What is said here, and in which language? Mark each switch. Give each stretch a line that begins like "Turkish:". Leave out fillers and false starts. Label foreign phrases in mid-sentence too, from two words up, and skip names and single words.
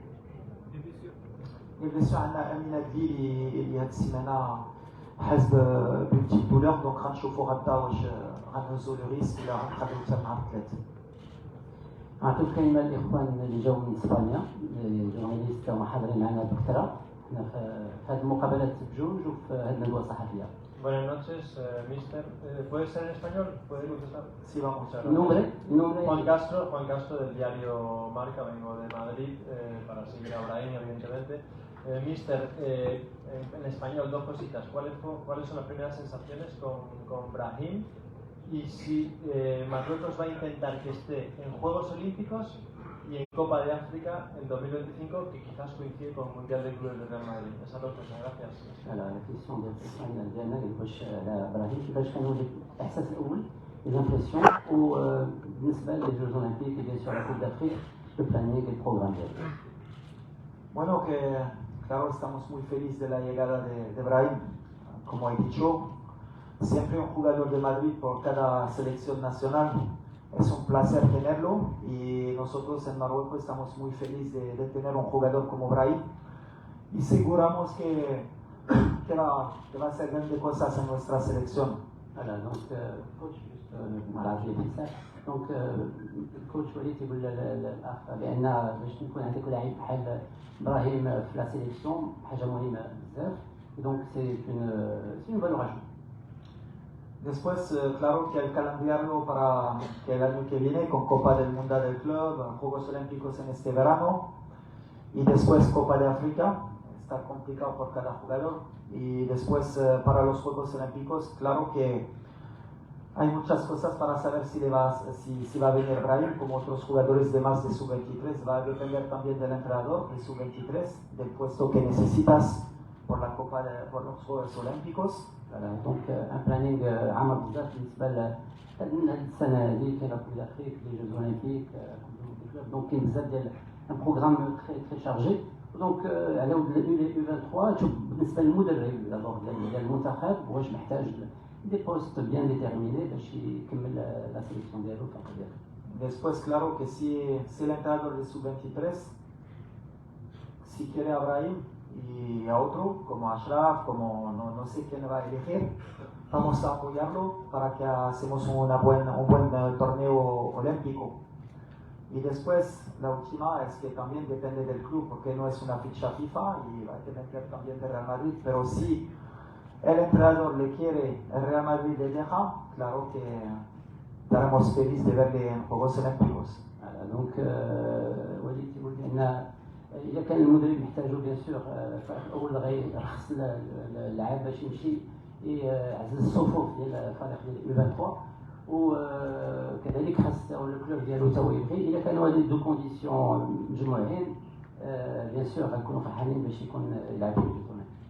French: les blessures
Arabic: عندنا امينه دليلي اللي هاد السيمانه حاز
French: petite douleur
Arabic: دونك غنشوفوا غدا واش غنهزوا
French: le risque
Arabic: ولا غنخليو حتى مع الثلاث. نعطيو الكلمه للاخوان اللي جاوا من اسبانيا الجورناليست هما حاضرين معنا بكثره حنا في هذه المقابلات بجوج وفي هذه الندوه الصحفيه.
Spanish: Buenas noches, mister. ¿Puede ser en español? ¿Puede contestar? Sí, vamos. Nombre. Juan Castro del diario Marca, vengo de Madrid para seguir a Brahim, evidentemente. Mister, en español dos cositas. ¿Cuáles son las primeras sensaciones con Brahim? Y si Marruecos va a intentar que esté en Juegos Olímpicos y en Copa de África en 2025, que quizás coincide con el Mundial de Clubes de Real Madrid. Esas dos cosas, gracias.
Arabic: على الكيسيون ديال اسبانيا ديالنا واش على ابراهيم كيفاش كانوا الاحساس الاول
French: les impressions
Arabic: وبالنسبه للجوز
French: olympiques bien sûr la coupe d'Afrique le planning et programme
Arabic: ديالو.
Spanish: Bueno, que claro, estamos muy felices de la llegada de Brahim. Como he dicho, siempre un jugador de Madrid por cada selección nacional. Es un placer tenerlo y nosotros en Marruecos estamos muy felices de tener un jugador como Brahim y seguramos que va a hacer grandes cosas en nuestra selección.
French: Voilà, donc coach juste
Arabic: مراجع بزاف دونك الكوتش وليد يقول للاخ بان باش نكون عندك لاعب بحال ابراهيم في
French: la sélection
Arabic: حاجه مهمه بزاف دونك
French: c'est une valeur ajoutée.
Spanish: Después, claro que el calendario para que el año que viene con Copa del Mundo del Club, Juegos Olímpicos en este verano y después Copa de África, está complicado por cada jugador. Y después para los Juegos Olímpicos, claro que hay muchas cosas para saber si va a venir Brahim, como otros jugadores de más de sub-23, va a depender también del entrenador de sub-23, del puesto que necesitas por los Juegos Olímpicos.
Arabic: دونك
French: un planning
Arabic: عامر بزاف بالنسبه لهاد السنه هذه كاين
French: coupe d'Afrique les jeux olympiques
Arabic: دونك كاين بزاف ديال
French: un programme très chargé
Arabic: دونك على ود لي 23 تشوف بالنسبه للمدرب دابور ديال المنتخب واش محتاج
French: des postes bien déterminés
Arabic: باش يكمل
French: la sélection
Arabic: ديالو الفرقه ديالو.
Spanish: Después, claro que si el entrenador de sub-23 si quiere a Brahim y a otro como Ashraf, como no sé quién va a elegir, vamos a apoyarlo para que hacemos un buen torneo olímpico. Y después, la última es que también depende del club, porque no es una ficha FIFA y va a depender también del Real Madrid, pero si el entrenador le quiere, el Real Madrid le deja, claro que estaremos felices de verle en Juegos Olímpicos.
Arabic: دونك وليد يقول ان اذا كان المدرب محتاجو
French: bien sûr
Arabic: اول غيرخص اللاعب باش يمشي يعزز الصفوف ديال الفريق ديال 23 وكذلك خاص الكلوب ديالو تا هو يبغي اذا كانوا هذه
French: deux conditions
Arabic: مجموعين
French: bien sûr
Arabic: غنكونوا فرحانين باش يكون يلعب في الجوز.